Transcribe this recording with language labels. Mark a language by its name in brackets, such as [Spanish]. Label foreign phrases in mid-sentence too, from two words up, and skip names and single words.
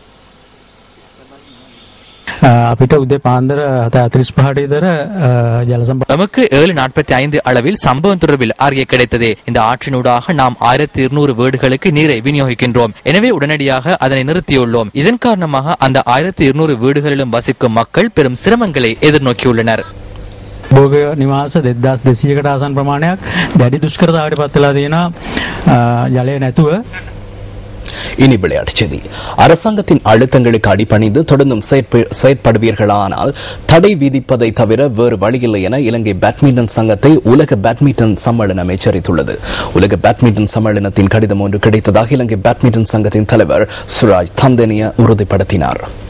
[Tamil] நமக்கு 7:45 அளவில் சம்பவம் தொடர்பில் அறிக்கை கிடைத்தது. இந்த ஆற்றினூடாக நாம் 1200 வீடுகளுக்கு நீரை விநியோகிக்கின்றோம். எனவே உடனடியாக அதனை நிறுத்தியுள்ளோம். இதன் காரணமாக அந்த 1200 வீடுகளிலும் வசிக்கும் மக்கள் பெரும் சிரமங்களை எதிர்நோக்கியுள்ளனர். [Sinhala] භෝග නිවාස 2200කට ආසන්න ප්‍රමාණයක් දැඩි දුෂ්කරතාවයට පත් වෙලා තියෙනවා ජලය නැතුව. [Tamil] இனி விளையாட்டுச் செய்தி. அரசாங்கத்தின் அழுத்தங்களுக்கு அடிபணிந்து தொடர்ந்தும் செயற்படுவீர்களானால் தடை விதிப்பதை தவிர வேறு வழியில்லை என இலங்கை பேட்மிண்டன் சங்கத்தை உலக பேட்மிண்டன் சம்மேளனம் எச்சரித்துள்ளது. உலக பேட்மிண்டன் சம்மேளனத்தின் கடிதம் ஒன்று கிடைத்ததாக இலங்கை பேட்மிண்டன் சங்கத்தின் தலைவர் சுராஜ் தந்தனிய உறுதிப்படுத்தினார்.